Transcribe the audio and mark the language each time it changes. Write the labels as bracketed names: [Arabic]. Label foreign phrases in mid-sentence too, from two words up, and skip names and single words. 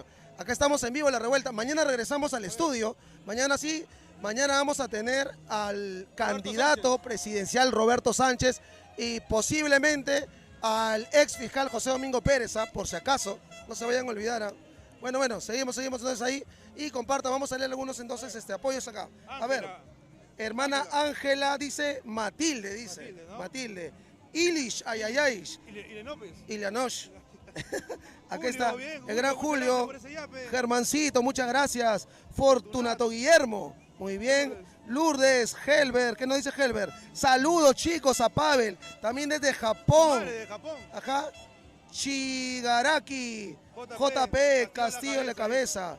[Spanish] Acá estamos en vivo, La Revuelta. Mañana regresamos al estudio. Mañana vamos a tener al candidato presidencial Roberto Sánchez y posiblemente al ex fiscal José Domingo Pérez, por si acaso, no se vayan a olvidar. Bueno, seguimos entonces ahí y compartan, vamos a leer algunos entonces apoyos acá. A ver, hermana Ángela dice Matilde, ¿no? Matilde. Ilish, Ayayaish. Ilianosh. Acá está el gran Julio, Germancito, muchas gracias. Fortunato Guillermo, muy bien. Lourdes, Helber, ¿qué nos dice Helber? Saludos chicos a Pavel, también desde Japón. Ajá. Shigaraki, JP, Castillo en la cabeza.